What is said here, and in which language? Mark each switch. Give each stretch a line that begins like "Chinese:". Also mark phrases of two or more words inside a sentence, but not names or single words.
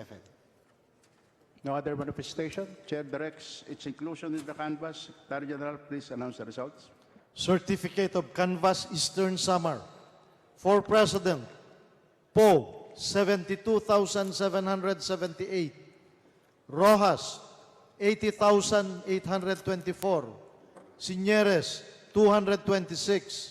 English: No other manifestation. Chair directs its inclusion in the canvas. Secretary General, please announce the results. Certificate of Canvass Eastern Samar. For President, Poe, 72,778. Rojas, 80,824. Señeres, 226.